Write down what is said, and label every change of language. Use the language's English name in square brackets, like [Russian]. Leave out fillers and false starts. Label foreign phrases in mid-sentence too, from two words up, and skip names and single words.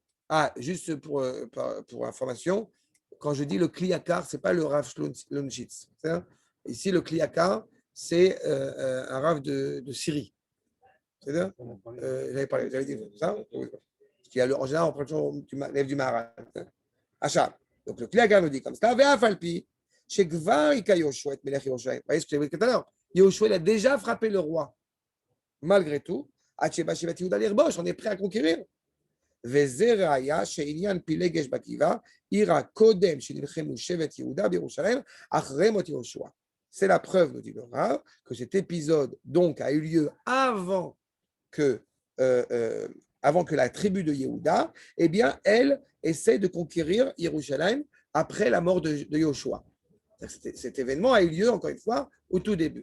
[French] Ah, juste pour information, quand je dis le Kliakar, ce n'est pas le Rav Lunchitz. Ici, le Kliakar, c'est un Rav de Syrie. C'est-à-dire j'avais dit ça. En général, on prend toujours l'élève du Maharal. Achat. Donc le Kliakar nous dit comme ça. [Hebrew] ואף על פי שכבר הכה יהושע את מלך ירושלים. [French] Vous voyez ce que j'avais dit tout à l'heure. Yoshua, il a déjà frappé le roi. Malgré tout, on est prêt à conquérir. [Hebrew] וזה ראיה שעניין פילגש בגבעה עירה קודם שנלחמו שבט יהודה בירושלים אחרי מות יהושע. [French] C'est la preuve, nous dit le Rav, que cet épisode donc a eu lieu avant que la tribu de Yehuda, eh bien, elle essaie de conquérir Jérusalem après la mort de Yoshua. Cet événement a eu lieu, encore une fois, au tout début.